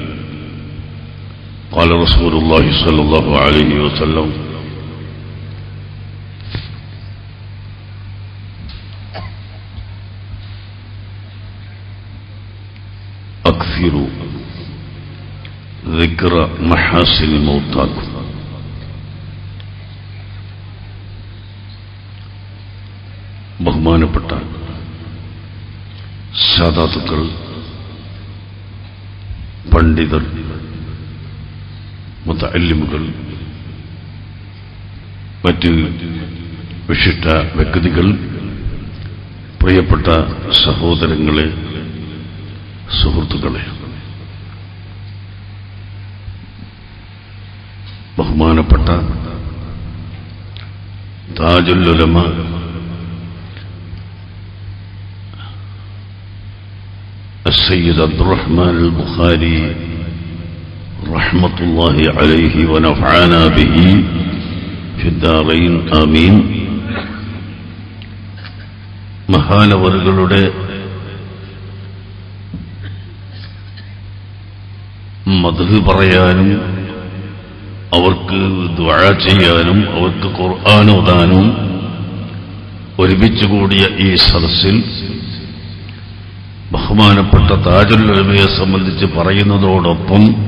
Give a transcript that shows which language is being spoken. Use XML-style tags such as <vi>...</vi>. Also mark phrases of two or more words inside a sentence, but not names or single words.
<ar>قال رسول الله صلى الله عليه وسلم: أكثروا ذكر محاسن موتاكم.</ar> <ml>ബഹുമാനപ്പെട്ട സാദാത്തുക്കൾ, പണ്ഡിതർ, മുതഅല്ലിമുകൾ, മറ്റ് വിശിഷ്ട വ്യക്തികൾ, പ്രിയപ്പെട്ട സഹോദരങ്ങളെ, സുഹൃത്തുക്കളെ, ബഹുമാനപ്പെട്ട</ml> <ar>താജുൽ ഉലമ السيد عبد الرحمن البخاري رحمة الله عليه ونفعنا به في الدارين آمين.</ar> <ml>മഹാനവറുകളുടെ മദ്ഹ് പറയാനും അവർക്ക് ദുആ ചെയ്യാനും അവർക്ക് ഖുർആൻ ഓതാനും ഒരുമിച്ച് കൂടിയ ഈ സദസ്സിൽ ബഹുമാനപ്പെട്ട താജുൽ ഉലമയെ സംബന്ധിച്ച് പറയുന്നതോടൊപ്പം</ml>